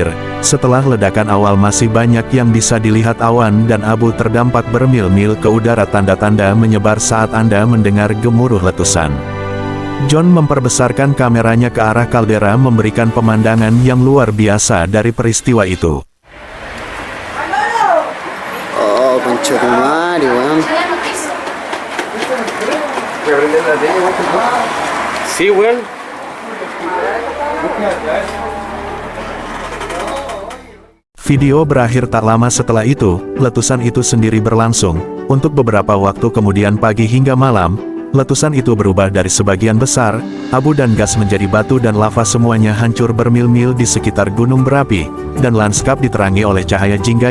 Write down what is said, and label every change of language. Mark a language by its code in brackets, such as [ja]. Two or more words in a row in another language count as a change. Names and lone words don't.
[id] Setelah ledakan awal masih banyak yang bisa dilihat awan dan abu terdampak bermil-mil ke udara, tanda-tanda menyebar saat Anda mendengar gemuruh letusan. John memperbesarkan kameranya ke arah kaldera memberikan pemandangan yang luar biasa dari peristiwa itu. [es] Oh, concha tu madre, weón. Sí, weón. [id] Video berakhir tak lama setelah itu, letusan itu sendiri berlangsung. Untuk beberapa waktu kemudian pagi hingga malam, letusan itu berubah dari sebagian besar, abu dan gas menjadi batu dan lava, semuanya hancur bermil-mil di sekitar gunung berapi, dan lanskap diterangi oleh cahaya jingga.